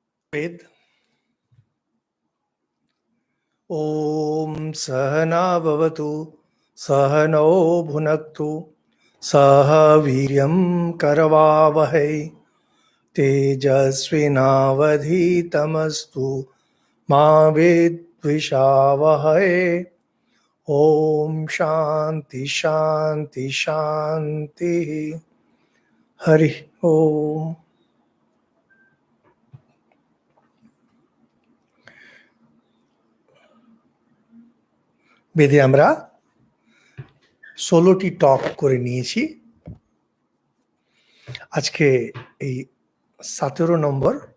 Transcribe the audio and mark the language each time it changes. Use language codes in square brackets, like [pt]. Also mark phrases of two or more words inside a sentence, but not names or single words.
[sa] वेद ॐ सहना भवतु सहनौ भुनक्तु सह वीर्यं करवावहै तेजस्विनावधीतमस्तु मा विद्विषावहै ॐ शान्ति शान्ति शान्तिः हरि ओम। [bn] বেদে আমরা 16টি টক করে নিয়েছি। আজকে এই 17 নম্বর।